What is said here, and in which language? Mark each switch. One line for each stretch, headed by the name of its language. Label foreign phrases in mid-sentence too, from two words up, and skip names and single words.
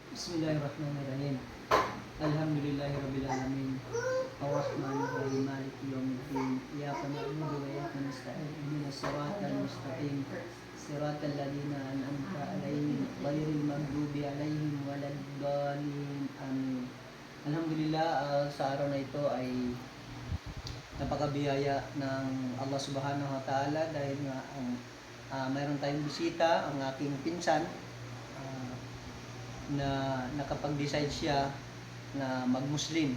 Arabic: بسم الله الرحمن الرحيم. الحمد لله رب العالمين. الرحمن الرحيم. مالك يوم الدين. إياك نعبد وإياك نستعين. اهدنا الصراط المستقيم. صراط الذين أنعمت عليهم غير المغضوب عليهم ولا الضالين. Amin. Alhamdulillah,
Filipino: sa araw na ito ay napakabiyaya ng
Arabic: الله سبحانه وتعالى
Filipino: dahil nga mayroon tayong bisita, ang aking pinsan, na nakapag-decide siya na mag-Muslim.